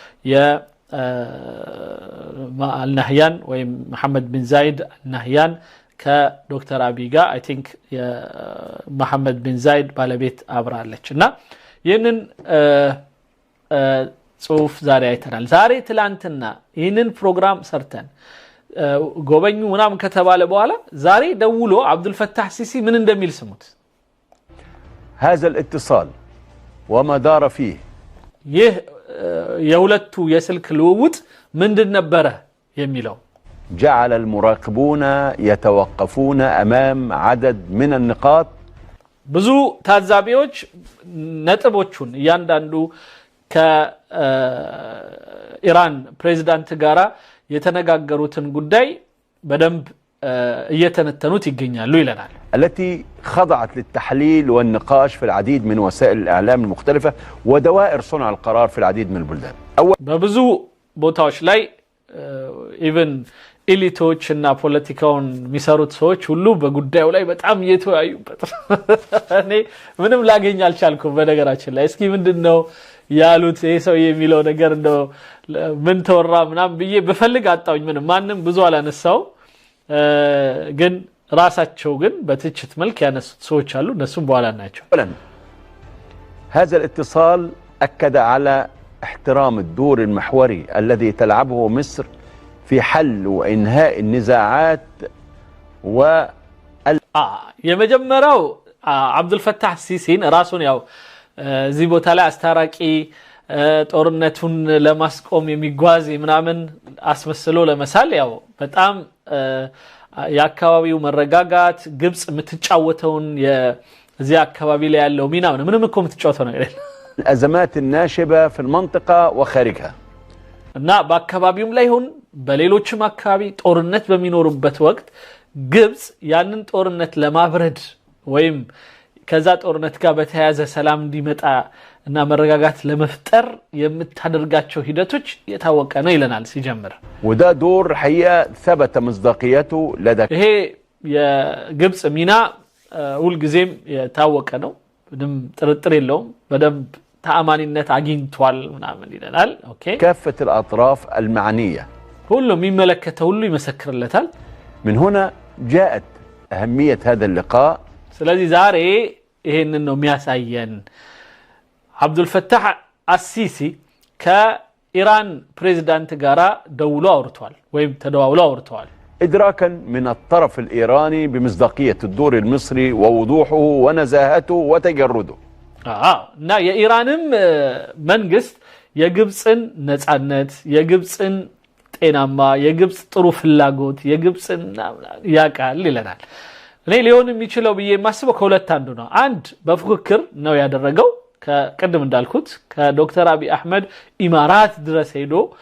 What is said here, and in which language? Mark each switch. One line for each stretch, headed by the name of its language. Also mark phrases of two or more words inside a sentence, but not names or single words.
Amharic: የአልናህያን ወይም መሐመድ ቢን ዛይድ አልናህያን ከዶክተር አብይ ጋር
English: I think
Amharic: የመሐመድ ቢን ዛይድ ባለቤት አብራለችና ይህንን ጽሁፍ ዛሬ አይተናል ዛሬ ትላንትና ይህንን ፕሮግራም ሰርተን ጎበኙ ምናምን ከተባለ በኋላ ዛሬ ደውሎ አብዱል ፈታህ ሲሲ ምን እንደሚል ስሙት
Arabic: هذا الاتصال وما دار فيه
Amharic: የሁለቱ የስልክ ልውውጥ ምንድን ነበረ የሚለው
Arabic: جعل المراقبون يتوقفون أمام عدد من النقاط
Amharic: ብዙ ታዛቢዎች ነጥቦቹን እያንዳንዱ ከኢራን ፕሬዝዳንት ጋራ የተነጋገሩትን ጉዳይ በደንብ እየተነተኑት ይገኛሉ ይለናል
Arabic: التي خضعت للتحليل والنقاش في العديد من وسائل الإعلام المختلفة ودوائر صنع القرار في العديد من البلدان
Amharic: በብዙ ቦታዎች ላይ ኢቭን ኤሊቶች እና ፖለቲካውን የሚሰሩት ሰዎች ሁሉ በጉዳዩ ላይ በጣም እየተወያዩበት እኔ ምንም ላገኝ አልቻልኩም በነገራችን ላይ እስኪ ምንድነው ያሉት ይሄ ሰው የሚለው ነገር እንደው ምን ተወራ ምናም ብዬ በፈልግ አጣውኝ ምንም ማንንም ብዙ አላነሳው ግን ራሳቸው ግን በትችት መልክ ያነሱት ሰዎች አሉ እነሱም በኋላ ናቸው
Arabic: هذا الاتصال أكد على احترام الدور المحوري الذي تلعبه مصر في حل وإنهاء النزاعات و
Amharic: የመጀመሪያው አብዱልፈታህ ሲሲን ራሱን ያው እዚህ ቦታ ላይ አስታራቂ ጦርነቱን ለማስቆም የሚጓዝ ምናምን አስመስሎ ለመሳል ያው በጣም የአካባቢው መረጋጋት ግብጽ የምትጫወተውን የዚህ አካባቢ ላይ ያለው ሚና ምንም እኮ የምትጫወተው ነገር የለም
Arabic: الأزمات الناشبة في المنطقة وخارجها
Amharic: እና በአካባቢውም ላይ ሆን በሌሎችም አካባቢ ጦርነት በሚኖርበት ወቅት ግብጽ ያንን ጦርነት ለማብረድ ወይም ከዛ ጦርነት ጋር በተያያዘ ሰላም እንዲመጣ እና መረጋጋት ለመፍጠር የምታደርጋቸው ሂደቶች የታወቀ ነው ይለናል ሲጀምር
Arabic: وده دور حقيقة ثبت مصداقيته لدى
Amharic: ይሄ የግብጽ ሚና ሁሉ ጊዜም የታወቀ ነው ምንም ጥርጥር የለውም በደንብ ተአማኒነት አግኝቷል ምናምን ይለናል ኦኬ
Arabic: كافة الأطراف المعنية
Amharic: ሁሉ የሚመለከተው ሁሉ ይመሰክርለታል
Arabic: من هنا جاءت أهمية هذا اللقاء
Amharic: ስለዚህ ዛሬ ይሄንን ነው የሚያሳየን አብዱልፈታህ አሲሲ ከኢራን ፕሬዝዳንት ጋራ ደውሎ አውርቷል ወይም ተደዋውሎ አውርቷል
Arabic: إدراكا من الطرف الإيراني بمصداقية الدور المصري ووضوحه ونزاهته وتجرده
Amharic: እና የኢራንም መንግስት የግብጽን ነጻነት የግብጽን ጤናማ የግብጽ ጥሩ ፍላጎት የግብጽን ያቃል ይለናል እኔ ሊሆን የሚችለው ብዬ ማስበው ከሁለት አንዱ ነው አንድ በፉክክር ነው ያደረገው ከቀደም እንዳልኩት ከዶክተር አብይ አህመድ ኢማራት ድረስ ሄዶ